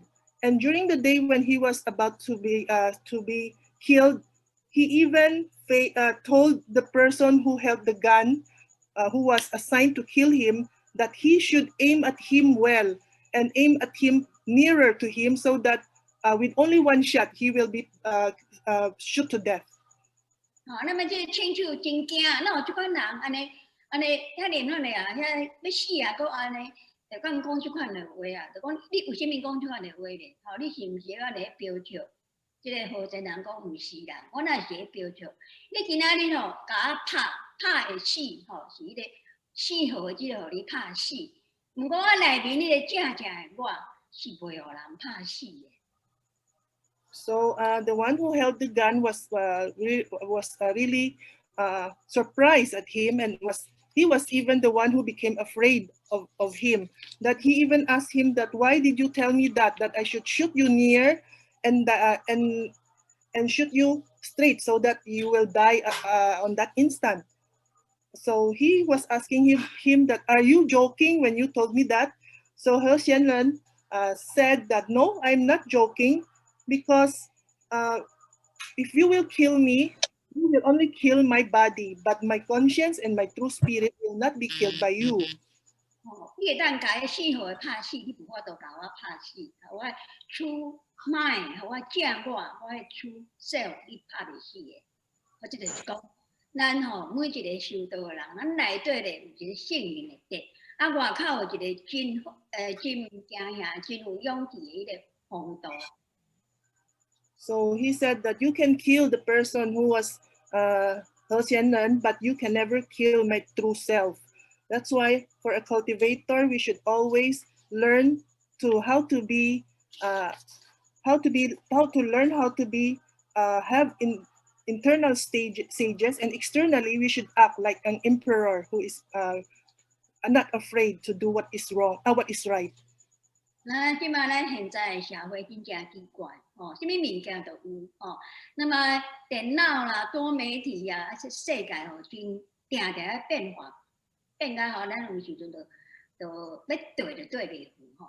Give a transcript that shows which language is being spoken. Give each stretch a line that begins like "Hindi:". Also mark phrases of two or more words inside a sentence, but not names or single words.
English: And during the day when he was about to be killed, he even told the person who held the gun, who was assigned to kill him, that he should aim at him well and aim at him nearer to him, so that with only one shot he will be shot to death.
Min Nan Chinese: 那么这亲手真惊，那有即款人安尼遐连นั่น啊，遐要死啊，搁安尼，就讲即款的话啊，就讲你为什么讲即款的话咧？吼，你是毋是安尼标笑？即个好侪人讲毋是啦，我若是标笑。你今仔日吼，甲我拍会死，吼，是迄个4号即个互你拍死。毋过我内面迄个正的我是袂互人拍死的。
English: So the one who held the gun was really surprised at him, and he was even the one who became afraid of him. That he even asked him that, why did you tell me that I should shoot you near and shoot you straight, so that you will die on that instant. So he was asking him that, are you joking when you told me that? So He Qianren said that, no, I'm not joking, because if you will kill me, you will only kill my body, but my conscience and my true spirit will not be killed by you.
Min Nan Chinese: 你会当甲迄4号拍死，你无法度甲我拍死。
English: 我 true mind，
Min Nan Chinese: 我正我的
English: true self，
Min Nan Chinese: 你拍袂死的。我即就是讲，咱吼每一个修道的人，咱内底咧有一个圣灵的德，啊外口有一个真惊吓、真有勇气的迄个风度。
English: So he said that you can kill the person who was He Qianren, but you can never kill my true self. That's why for a cultivator, we should always learn how to have internal stages, and externally we should act like an emperor who is not afraid to do what is wrong, what is right.
Min Nan Chinese: 那即摆咱现在的社会真正奇怪哦，什么物件都有哦。那么电脑啦、多媒体啊，世界哦，真定在变化，变甲吼，咱有时阵就要对袂赴吼。